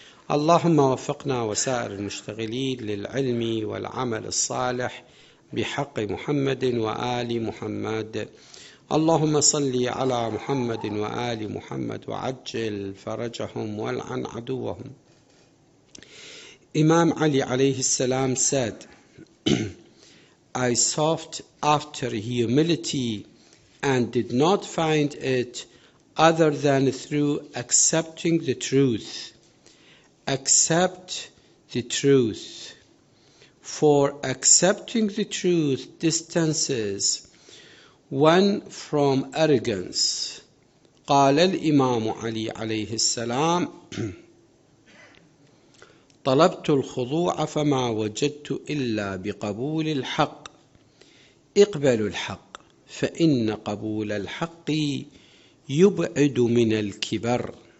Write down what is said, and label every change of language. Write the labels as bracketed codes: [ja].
[ar] اللهم وفقنا وسائر المشتغلين للعلم والعمل الصالح بحق محمد وآل محمد. اللهم صل على محمد وآل محمد وعجل فرجهم والعن عدوهم. [en] Imam Ali alayhi salam said, I sought after humility and did not find it other than through accepting the truth. Accept the truth. For accepting the truth distances one from arrogance. [ar] قال الإمام علي عليه السلام طلبت الخضوع فما وجدت إلا بقبول الحق. اقبلوا الحق فإن قبول الحق يبعد من الكبر.